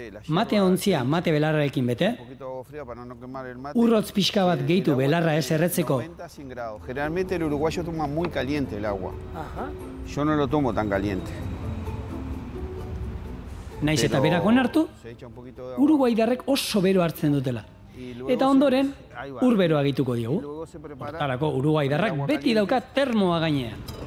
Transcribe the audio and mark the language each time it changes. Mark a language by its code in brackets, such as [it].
[eu] Mate ontzia mate belarrarekin bete, urrotz pixka bat gehitu belarra ez erretzeko. [es] Generalmente el uruguayo toma muy caliente el agua. Yo no lo tomo tan caliente. [eu] Naiz eta berak onartu, uruguaidarrek oso bero hartzen dutela. Eta ondoren, urberoa gehituko diogu. Hortarako uruguaidarrak beti dauka termoa gainean.